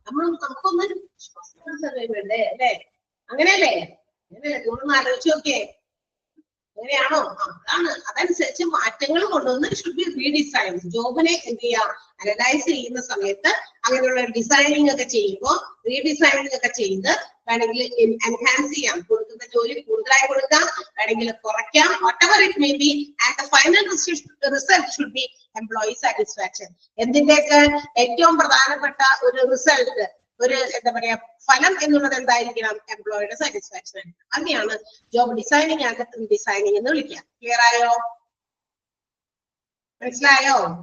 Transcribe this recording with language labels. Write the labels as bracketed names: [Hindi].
[Malayalam] നമുക്കൊന്ന് വേണ്ടേ അല്ലെ. അങ്ങനെയല്ലേ? നിങ്ങളൊന്ന് ആലോചിച്ച് നോക്കിയേ. അങ്ങനെയാണോ? അതാണ്. അതനുസരിച്ച് മാറ്റങ്ങൾ കൊണ്ടുവന്ന് [English] Should be redesign. [Malayalam] ജോബിനെ എന്ത് ചെയ്യാം? അനലൈസ് ചെയ്യുന്ന സമയത്ത് അങ്ങനെയുള്ള ഡിസൈനിങ് ഒക്കെ ചെയ്യുമ്പോൾ റീഡിസൈനിങ് ഒക്കെ ചെയ്ത് വേണമെങ്കിൽ എൻഹാൻസ് ചെയ്യാം. കൊടുക്കുന്ന ജോലി കൂടുതലായി കൊടുക്കാം, വേണമെങ്കിൽ കുറയ്ക്കാം, [English] whatever it may be, and the final result should be employee satisfaction. [Malayalam] എന്തിന്റെയൊക്കെ ഏറ്റവും പ്രധാനപ്പെട്ട ഒരു റിസൾട്ട്, ഒരു എന്താ പറയാ ഫലം എന്നുള്ളത് എന്തായിരിക്കണം? എംപ്ലോയിയുടെ സാറ്റിസ്ഫാക്ഷൻ. അങ്ങനെയാണ് ജോബ് ഡിസൈനിങ് ആൻഡ് റീഡിസൈനിങ് എന്ന് വിളിക്കുക. ക്ലിയർ ആയോ? മനസ്സിലായോ?